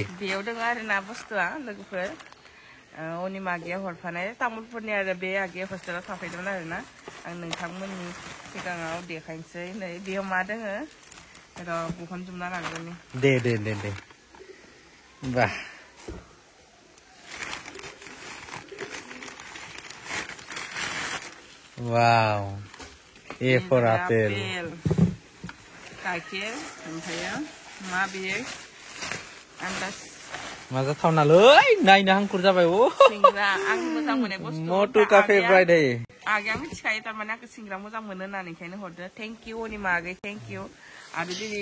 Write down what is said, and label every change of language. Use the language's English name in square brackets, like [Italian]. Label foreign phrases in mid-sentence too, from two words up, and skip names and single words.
[Bodo] बेयाव दङ आरोना बुस्थुआ लोगोफोर अनिमा आगैया हरफानाय तामुलपुरनि आरो बे आगैया हस्टेलाव थाफैदोंमोन आरोना आं नोंथांमोननि सिगाङाव देखायनोसै नै बेयाव मा दोङो र' बहनजोबना लांगोननि दे बा [English] Wow, A for apple. Gaikir, [Bodo] ओमफ्राय मा बेयो आन्दाज माजा थावनालै नायनो हांखुर जाबाय ओ सिंग्रा आं मोजां मोननाय बुस्थु [Hindi] मोटु का फेभरेट है [Bodo] आगैया मिथिखायो थारमाने आंखौ सिंग्रा मोजां मोनो होननानै ओंखायनो हरदो [English] thank you [Bodo] अनिमा आगै [English] thank you [Bodo] आरो दिनै